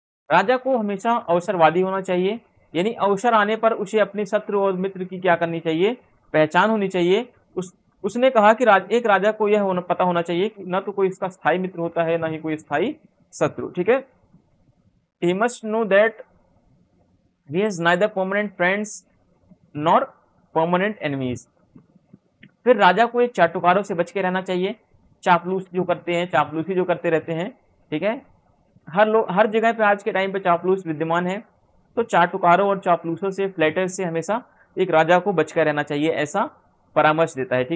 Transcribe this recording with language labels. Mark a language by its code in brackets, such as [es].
[hi] राजा को हमेशा अवसरवादी होना चाहिए, यानी अवसर आने पर उसे अपने शत्रु और मित्र की क्या करनी चाहिए, पहचान होनी चाहिए। उसने कहा कि एक राजा को यह पता होना चाहिए कि न तो कोई इसका स्थायी मित्र होता है, न ही कोई स्थायी शत्रु। ठीक है, [en] he must know that he has neither permanent friends nor permanent enemies। [hi] फिर राजा को एक चाटुकारों से बच के रहना चाहिए, चापलूस जो करते हैं, चापलूसी जो करते रहते हैं। ठीक है, हर जगह पे आज के टाइम पे चापलूस विद्यमान है, तो चाटुकारों और चापलूसों से, फ्लैटर्स से हमेशा एक राजा को बचकर रहना चाहिए, ऐसा परामर्श देता है।